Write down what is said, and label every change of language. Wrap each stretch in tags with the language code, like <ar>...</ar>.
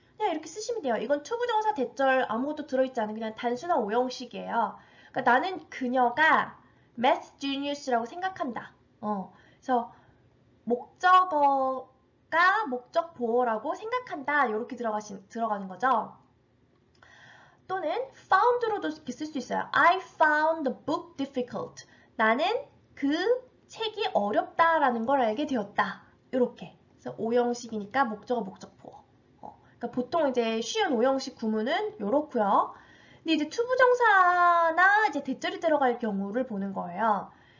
<ko>그냥 이렇게 쓰시면 돼요. 이건 투부정사 대절 아무것도 들어있지 않은 그냥 단순한 오형식이에요. 그러니까 나는 그녀가 math genius라고 생각한다. 그래서 목적어가 목적 보어라고 생각한다. 이렇게 들어가는 거죠. 또는 found로도 이렇게 쓸 수 있어요.</ko> <en>I found the book difficult.</en> <ko>나는 그 책이 어렵다라는 걸 알게 되었다. 이렇게. 그래서 오형식이니까 목적어, 목적 보어. 그러니까 보통 이제 쉬운 오형식 구문은 이렇고요. 근데 이제 투부정사나 이제 대절이 들어갈 경우를 보는 거예요.</ko>